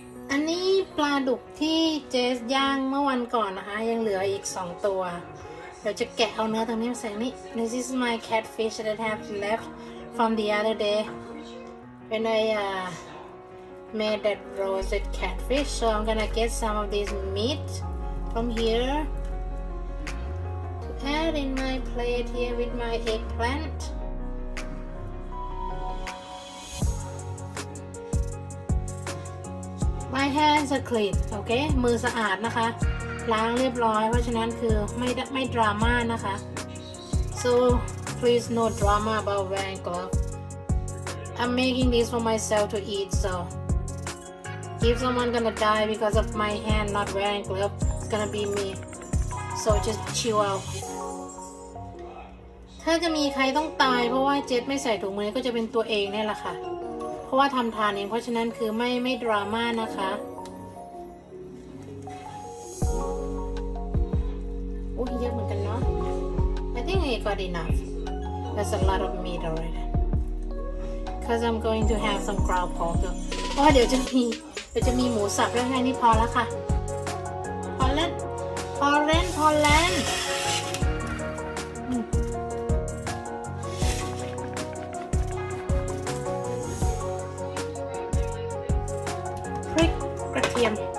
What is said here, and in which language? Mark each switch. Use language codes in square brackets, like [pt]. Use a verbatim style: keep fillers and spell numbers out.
[th] อันนี้ปลาดุกที่เจสย่างเมื่อวันก่อนนะคะ ยังเหลืออีก สอง ตัว เดี๋ยวจะแกะเอาเนื้อตรงนี้มาใส่นี่ [en] This is my catfish that I have left from the other day when I uh, made that roasted catfish. So I'm gonna get some of this meat from here to add in my plate here with my eggplant. My hands are clean [th] โอเค มือสะอาดนะคะ ล้างเรียบร้อย เพราะฉะนั้นคือไม่ได้ไม่ดราม่านะคะ [en] so please no drama about wearing gloves. I'm making this for myself to eat, so if someone gonna die because of my hand not wearing gloves, it's gonna be me. So just chill out. [th] ถ้าจะมีใครต้องตายเพราะว่าเจสไม่ใส่ถุงมือก็จะเป็นตัวเองเนี่ยแหละค่ะ เพราะว่าทำทานเองเพราะฉะนั้นคือไม่ไม่ดราม่านะคะ อุ้ยเยอะเหมือนกันเนาะ [en] I think I got enough. That's a lot of meat already. Cause I'm going to have some ground pork. [th] เพราะว่าเดี๋ยวจะมีเดี๋ยวจะมีหมูสับแล้วแค่นี้พอแล้วค่ะ พอแล้วพอแล้วพอแล้วอืม พริกกระเทียม